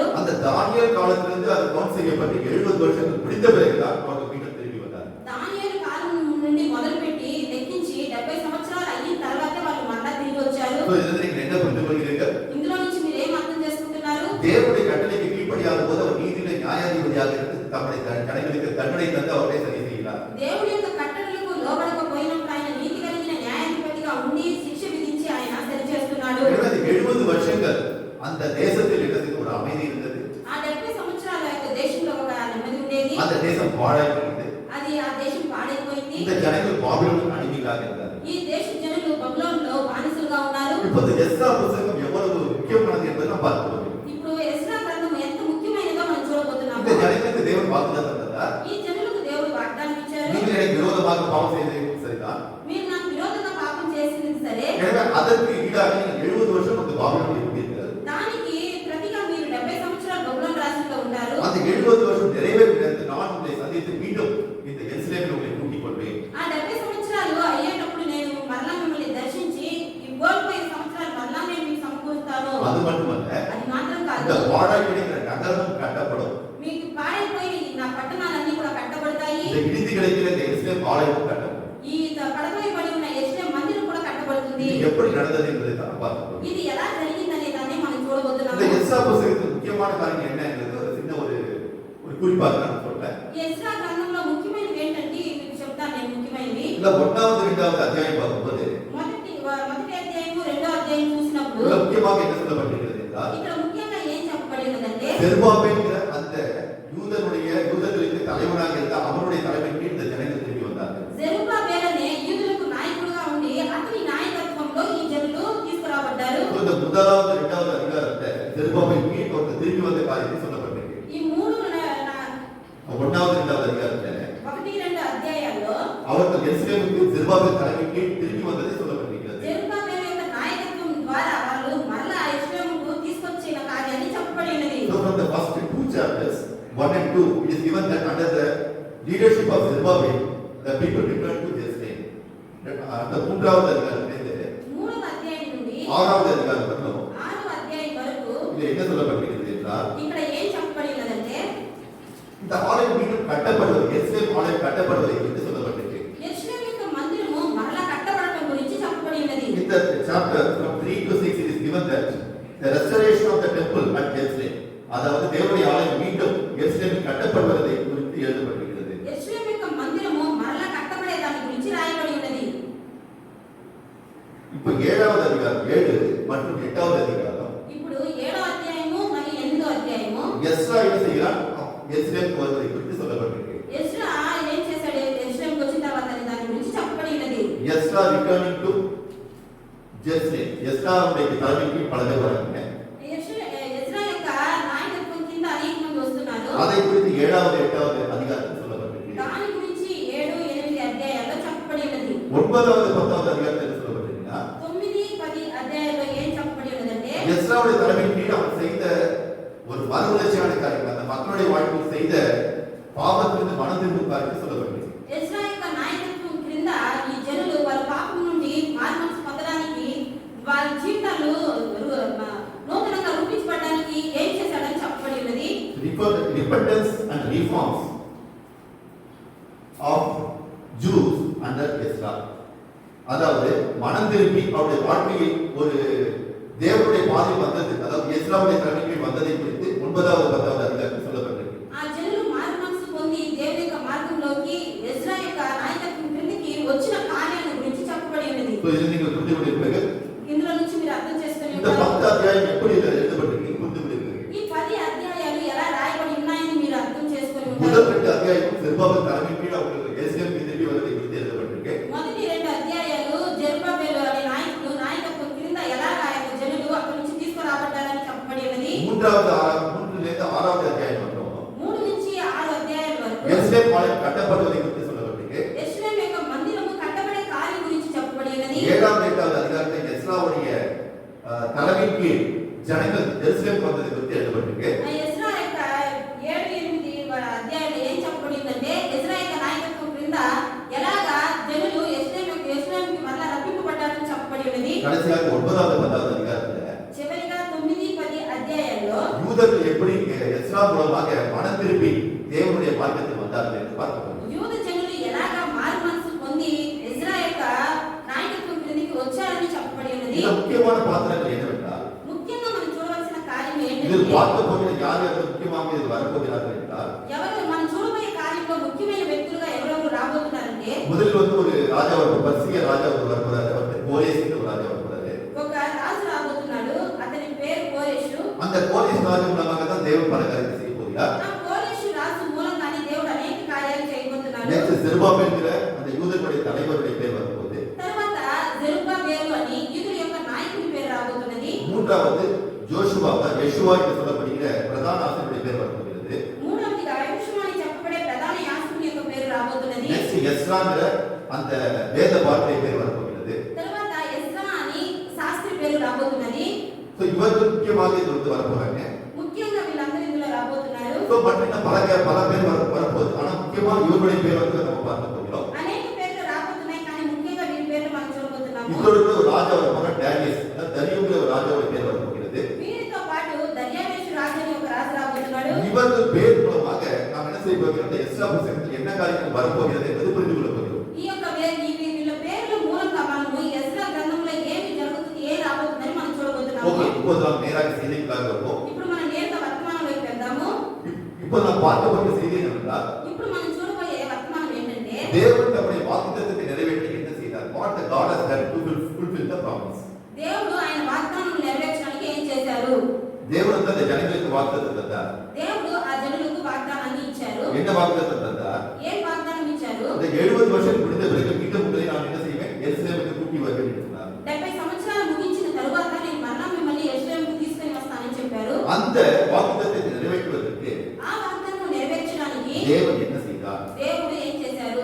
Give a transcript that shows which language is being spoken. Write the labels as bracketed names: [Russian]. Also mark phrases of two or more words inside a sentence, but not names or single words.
[Tamil] அந்த தானியேல் காலத்திலிருந்து அது கவுண்ட் செய்யப்பட்டு 70 வருஷங்கள் முடிந்த பிறகுதான் அவர்கள் மீண்டும் திரும்பி வந்தார்கள். [Telugu] దానియేలు కాలం నుండి మొదలుపెట్టి లెక్కించి 70 సంవత్సరాలు అయిన తర్వాతే వాళ్ళు మరలా తిరిగి వచ్చారు. [Tamil] So இதிலிருந்து நீங்கள் என்ன புரிந்து கொள்கிறீர்கள்? [Telugu] ఇందులో నుంచి మీరు ఏం అర్థం చేసుకుంటున్నారు? [Tamil] தேவனுடைய கட்டளைக்கு கீழ்ப்படியாத போது அவர் நீதியிலே நியாயாதிபதியாக இருந்து தம்முடைய ஜனங்களுக்கு தண்டனை தந்து அவரை சரி செய்கிறார். [Telugu] దేవుడి యొక్క కట్టడలకు లోబడకపోయినప్పుడు ఆయన నీతి కలిగిన న్యాయాధిపతిగా ఉండి శిక్ష విధించి ఆయన సరిచేస్తున్నాడు. [Tamil] 70 வருஷங்கள் அந்த தேசத்தில் இருந்தது ஒரு அமைதி இருந்தது. [Telugu] ఆ 70 సంవత్సరాల యొక్క దేశంలో ఒక నెమ్మది ఉండేది. [Tamil] அந்த தேசம் பாழாய்ப்போனது. [Telugu] అది ఆ దేశం పాడైపోయింది. [Tamil] இந்த ஜனங்கள் பாபிலோனுக்கு அடிமைகளாக இருந்தார்கள். [Telugu] ఈ దేశ జనులు బబులోనులో బానిసలుగా ఉన్నారు. [Tamil] இப்போது எஸ்றா புத்தகம் எவ்வளவு முக்கியமானது என்பதை நாம் பார்க்கிறோம். [Telugu] ఇప్పుడు ఎజ్రా గ్రంథం ఎంత ముఖ్యమైనదో మనం చూడబోతున్నాము. [Tamil] இந்த ஜனங்களுக்கு தேவன் வாக்குத்தத்தம் தந்தார். [Telugu] ఈ జనులకు దేవుడు వాగ్దానం ఇచ్చారు. [Tamil] நீங்கள் எனக்கு விரோதமாக பாவம் செய்தீர்கள் சரிதான். [Telugu] మీరు నాకు విరోధంగా పాపం చేసింది సరే. [Tamil] எனவே அதற்கு ஈடாக நீங்கள் 70 வருஷம் அந்த பாபிலோனில் இருந்தீர்கள். [Telugu] దానికి ప్రతిగా మీరు 70 సంవత్సరాలు బబులోను రాజ్యంలో ఉన్నారు. [Tamil] அந்த 70 வருஷம் நிறைவேறும் நேரத்தில் நான் உங்களை சந்தித்து மீண்டும் இந்த எருசலேமில் உங்களை கூட்டிக் கொள்வேன். [Telugu] ఆ 70 సంవత్సరాలు అయ్యేటప్పుడు నేను మరలా మిమ్మల్ని దర్శించి ఈ కోల్పోయిన సంవత్సరాలు మరలా నేను మీకు సమకూరుస్తాను. [Tamil] அது மட்டுமல்ல, [Telugu] అది మాత్రం [Tamil] இந்த [Telugu] కాదు, [Tamil] பாழாய் கிடக்கிற நகரமும் கட்டப்படும். [Telugu] మీకు పాడైపోయిన ఈ నా పట్టణాలన్నీ కూడా కట్టబడతాయి. [Tamil] இந்த இடிந்து கிடக்கிற இந்த எருசலேம் ஆலயமும் கட்டப்படும். [Telugu] ఈ పడగొయ్యబడి ఉన్న యెరూషలేము మందిరం కూడా కట్టబడుతుంది. [Tamil] இது எப்படி நடந்தது என்பதை தான் பார்க்கிறோம். [Telugu] ఇది ఎలా జరిగిందనే దాన్ని మనం [Tamil] இந்த [Telugu] చూడబోతున్నాము. [Tamil] எஸ்றா புத்தகத்தில் முக்கியமான காரியம் என்ன என்பது ஒரு சின்ன ஒரு குறிப்பாக நான் சொல்றேன். [Telugu] ఈ యెజ్రా గ్రంథంలో ముఖ్యమైనవి ఏంటంటే మీకు చెప్తాను నేను ముఖ్యమైనవి. [Tamil] இல்ல 1வது 2வது அத்தியாயம் பார்க்கும்போது [Telugu] మొదటి అధ్యాయము 2వ అధ్యాయం చూసినప్పుడు [Tamil] இதுல முக்கியமாக என்ன சொல்லப்பட்டிருக்கிறது என்றால், [Telugu] ఇక్కడ ముఖ్యంగా ఏం చెప్పబడినదంటే [Tamil] செருபாபேல்ங்கிற அந்த யூதர்களுக்கு தலைவனாக இருந்த அவனுடைய தலைமைக்கு இந்த ஜனங்கள் திரும்பி வந்தார்கள். [Telugu] జెరుబ్బాబెల్ అనే యూదులకు నాయకుడుగా ఉండి అతని నాయకత్వంలో ఈ జనులు తీసుకురాబడ్డారు. [Tamil] இந்த 1வது 2வது அதிகாரத்தை செருபாபேல் கீழ் ஒருத்தர் திரும்பி வந்த காரியத்தை சொல்லப்பட்டிருக்கு. [Telugu] ఈ మూడు [Tamil] 1வது 2வது அதிகாரத்துல [Telugu] 1, 2 అధ్యాయాల్లో [Tamil] அவர்கள் எருசலேமுக்கு செருபாபேல் தலைமைக்கு கீழ் திரும்பி வந்ததை சொல்லப்பட்டிருக்கிறது. [Telugu] జెరుబ్బాబెల్ యొక్క నాయకత్వం ద్వారా వాళ్ళు మరలా యెరూషలేముకు తీసుకొచ్చిన కార్యాన్ని చెప్పబడినది. [English] So from the first 2 chapters 1 and 2 it is given that under the leadership of Zerubbabel the people returned to Jerusalem. [Tamil] அந்த 3வது அதிகாரத்திலிருந்து [Telugu] మూడవ అధ్యాయం నుండి [Tamil] 6வது அதிகாரம் வரைக்கும் [Telugu] 6వ అధ్యాయం వరకు [Tamil] இதுல என்ன சொல்லப்பட்டிருக்கிறது என்றால், [Telugu] ఇక్కడ ఏం చెప్పబడినదంటే [Tamil] இந்த ஆலயம் மீண்டும் கட்டப்படுவது, எருசலேம் ஆலயம் கட்டப்படுவதை குறித்து சொல்லப்பட்டிருக்கு. [Telugu] యెరూషలేము యొక్క మందిరము మరలా కట్టబడటం గురించి చెప్పబడినది. [English] In the chapter from 3 to 6 it is given that the restoration of the temple at Jerusalem, [Tamil] அதாவது தேவனுடைய ஆலயம் மீண்டும் எருசலேமில் கட்டப்படுவதை குறித்து எழுதப்பட்டிருக்கிறது. [Telugu] యెరూషలేము యొక్క మందిరము మరలా కట్టబడే దాని గురించి రాయబడి ఉన్నది. [Tamil] இப்போ 7வது அதிகாரம் 7 மற்றும் 8வது அதிகாரம் [Telugu] ఇప్పుడు [Tamil] செய்கிறான்? எருசலேமுக்கு வருவதை குறித்து சொல்லப்பட்டிருக்கு. [Telugu] ఎజ్రా ఏం చేశాడు? ఎరుషలేముకు వచ్చిన తర్వాత దాని గురించి చెప్పబడి ఉన్నది. [English] Ezra returning to Jerusalem. [Tamil] எஸ்ராவுடைய தலைமைக்கு பல பேர் வராங்க. [Telugu] ఎజ్రా యొక్క నాయకత్వం కింద అనేక మంది వస్తున్నారు. [Tamil] அதை குறித்து 7வது 8வது அதிகாரத்தில் சொல்லப்பட்டிருக்கு. [Telugu] దాని గురించి 7, 8 అధ్యాయాల్లో చెప్పబడి ఉన్నది. [Tamil] 9வது 10வது அதிகாரத்தில் சொல்லப்பட்டிருக்குன்னா [Telugu] 9, 10 అధ్యాయాల్లో ఏం చెప్పబడి ఉన్నదంటే [Tamil] எஸ்ராவுடைய தலைமையின் கீழ் அவன் செய்த ஒரு மறுமலர்ச்சியான காரியம், அந்த மக்களுடைய வாழ்க்கையில் செய்த பாவத்திலிருந்து மனம் திரும்பும் காரியம் சொல்லப்பட்டிருக்கு. [Telugu] ఎజ్రా యొక్క నాయకత్వం క్రింద ఈ జనులు వారి పాపం నుండి మారుమనసు పొందడానికి వారి జీవితాలు నూతనంగా రూపించబడడానికి ఏం చేశాడని చెప్పబడి ఉన్నది. [English] Repentance and reforms of Jews under Ezra. [Tamil] அதாவது மனம் திரும்பி அவருடைய வாழ்க்கையில் ஒரு தேவனுடைய பாதை வந்தது, அதாவது எஸ்ராவுடைய தலைமையில் வந்ததை குறித்து 9வது 10வது அதிகாரத்தில் சொல்லப்பட்டிருக்கு. [Telugu] ఆ జనులు మారుమనసు పొంది దేవుని యొక్క మార్గంలోకి ఎజ్రా యొక్క నాయకత్వం క్రిందకి వచ్చిన కార్యాల గురించి చెప్పబడి ఉన్నది. [Tamil] இதில் நீங்கள் புரிந்து கொண்டிருப்பீர்கள். [Telugu] ఇందులో నుంచి మీరు అర్థం చేసుకొని [Tamil] இந்த 10 அத்தியாயம் எப்படி எழுதப்பட்டிருக்கு புரிந்து கொண்டிருப்பீர்கள். [Telugu] ఈ 10 అధ్యాయాలు ఎలా రాయబడి ఉన్నాయని మీరు అర్థం చేసుకొని [Tamil] முதல் [Telugu] ఉంటారు. [Tamil] 2 அத்தியாயம் செருபாபேல் தலைமையின் கீழ் அவர்கள் எருசலேமுக்கு திரும்பி வருவதை குறித்து எழுதப்பட்டிருக்கு. [Telugu] మొదటి 2 అధ్యాయాలు జెరుబ్బాబెలు అనే నాయకుడు నాయకత్వం క్రింద ఎలా జనులు అక్కడి నుంచి తీసుకురాబడ్డారని చెప్పబడి ఉన్నది. [Tamil] 3வது 3லிருந்து 6வது அத்தியாயம் வரும். [Telugu] 3 నుంచి 6 అధ్యాయాల వరకు [Tamil] எருசலேம் ஆலயம் கட்டப்படுவதை குறித்து சொல்லப்பட்டிருக்கு. [Telugu] యెరూషలేము యొక్క మందిరము కట్టబడే కార్యం గురించి చెప్పబడి ఉన్నది. [Tamil] 7வது 8வது அதிகாரத்தில் எஸ்ராவுடைய தலைமையின் கீழ் ஜனங்கள் எருசலேம் வந்ததை குறித்து எழுதப்பட்டிருக்கு. [Telugu] ఆ ఎజ్రా యొక్క 7, 8 అధ్యాయాలు ఏం చెప్పబడి ఉందంటే ఎజ్రా యొక్క నాయకత్వం క్రింద ఎలాగా జనులు యెరూషలేముకి మరలా రప్పింపబడ్డారని చెప్పబడి ఉన్నది. [Tamil] கடைசியாக 9வது 10வது அதிகாரத்தில் [Telugu] చివరిగా 9, 10 అధ్యాయాల్లో [Tamil] யூதர்கள் எப்படி எஸ்ரா மூலமாக மனம் திரும்பி தேவனுடைய மார்க்கத்தில் வந்தார்கள் என்று பார்க்கிறோம். [Telugu] యూద జనులు ఎలాగా మారు మనసు పొంది ఎజ్రా యొక్క నాయకత్వం క్రిందికి వచ్చారని చెప్పబడి ఉన్నది. [Tamil] இதுல முக்கியமான பாத்திரங்கள் என்னவென்றால், [Telugu] ముఖ్యంగా మనం చూడవలసిన కార్యం [Tamil] இதில் [Telugu] ఏంటంటే [Tamil] பார்க்க போகிற யார் யார் முக்கியமாக இதில் வரப்போகிறார்கள் என்றால், [Telugu] ఎవరు మనం చూడబోయే కార్యంలో ముఖ్యమైన వ్యక్తులుగా ఎవరెవరు రాబోతున్నారంటే [Tamil] முதலில் ஒரு ராஜா ஒரு பர்சிய ராஜா ஒரு வரப்போறாரு. அவர் கோரேஸ் என்ற ஒரு ராஜா வரப்போறாரு. [Telugu] ఒక రాజు రాబోతున్నాడు. అతని పేరు కోరేషు. [Tamil] அந்த கோரேஸ் ராஜா மூலமாக தான் தேவன் பல காரியத்தை செய்ய போகிறார். [Telugu] ఆ కోరేషు రాజు మూలంగానే దేవుడు అనేక కార్యాలు చేయబోతున్నాడు. [Tamil] நெக்ஸ்ட் செருபாபேல் என்கிற அந்த யூதர்களுடைய தலைவருடைய பேர் வரும்போது, [Telugu] తర్వాత జెరుబ్బాబెలు అని యూదుల యొక్క నాయకుడి పేరు రాబోతున్నది. [Tamil] மூன்றாவது யோசுவா யெஷுவா என்று சொல்லப்படுகிற பிரதான ஆசிரியருடைய பேர் வரப்போகிறது. [Telugu] మూడవదిగా యెహోషువ అని చెప్పబడే ప్రధాన యాజకుని యొక్క పేరు రాబోతున్నది. [Tamil] நெக்ஸ்ட் எஸ்ராங்கிற அந்த வேத பாரதிய பேர் வரப்போகிறது. [Telugu] తర్వాత ఎజ్రా అని శాస్త్రి పేరు రాబోతున్నది. [Tamil] சோ இவர்கள் முக்கியமாக இது வந்து வரப்போறாங்க. [Telugu] ముఖ్యంగా వీళ్ళందరూ ఇందులో రాబోతున్నారు. [Tamil] சோ மற்ற பல பேர் வரப்போகுது. ஆனா முக்கியமா இவர்களுடைய பேர் வந்து நம்ம பார்க்க போகிறோம். [Telugu] అనేక పేర్లు రాబోతున్నాయి కానీ ముఖ్యంగా వీరి పేర్లు మనం చూడబోతున్నాము. [Tamil] இவர்களுக்கு ஒரு ராஜா வரப்போற டேனியஸ், தரியுங்கிற ஒரு ராஜாவுடைய பேர் வரப்போகிறது. [Telugu] వీరితో పాటు దర్యావేషు రాజు అని ఒక రాజు రాబోతున్నాడు. [Tamil] இவர்கள் பேர் மூலமாக நாம் என்ன செய்ய போகிறோம்? இந்த எஸ்ரா புத்தகத்தில் என்ன காரியங்கள் வரப்போகிறது என்பது புரிந்து கொள்ள போகிறோம். [Telugu] ఈ యొక్క వీళ్ళ పేర్ల మూలంగా మనము ఎజ్రా గ్రంథంలో ఏమి జరుగుతుంది, ఏ రాబోతుందని మనం చూడబోతున్నాము. [Tamil] ஓகே, இப்போது நாம் நேராக செய்திக்குள்ளாக வருவோம். [Telugu] ఇప్పుడు మనం నేరుగా వర్తమానంలోకి వెళ్దాము. [Tamil] இப்போ நாம் பார்க்க போகிற செய்தி என்னவென்றால், [Telugu] ఇప్పుడు మనం చూడబోయే వర్తమానం ఏంటంటే [Tamil] தேவன் தம்முடைய வாக்குத்தத்தத்தை நிறைவேற்ற என்ன செய்தார்? [English] What the God has done to fulfill the promise. [Telugu] దేవుడు ఆయన వాగ్దానం నెరవేర్చడానికి ఏం చేశారు? [Tamil] தேவன் வந்து அந்த ஜனங்களுக்கு வாக்குத்தத்தம் தந்தார். [Telugu] దేవుడు ఆ జనులకు వాగ్దానాన్ని ఇచ్చారు. [Tamil] என்ன வாக்குத்தத்தம் தந்தார்? [Telugu] ఏం వాగ్దానం ఇచ్చారు? [Tamil] அந்த 70 வருஷம் முடிந்த பிறகு மீண்டும் உங்களை நான் என்ன செய்வேன்? எருசலேமுக்கு கூட்டி வருவேன் என்று சொன்னார். [Telugu] 70 సంవత్సరాలు ముగించిన తరువాత నేను మరలా మిమ్మల్ని యెరూషలేముకు తీసుకొని వస్తానని చెప్పారు. [Tamil] அந்த வாக்குத்தத்தத்தை நிறைவேற்றுவதற்கு [Telugu] ఆ వాగ్దానం నెరవేర్చడానికి [Tamil] தேவன் என்ன செய்தார்? [Telugu] దేవుడు ఏం చేశారు?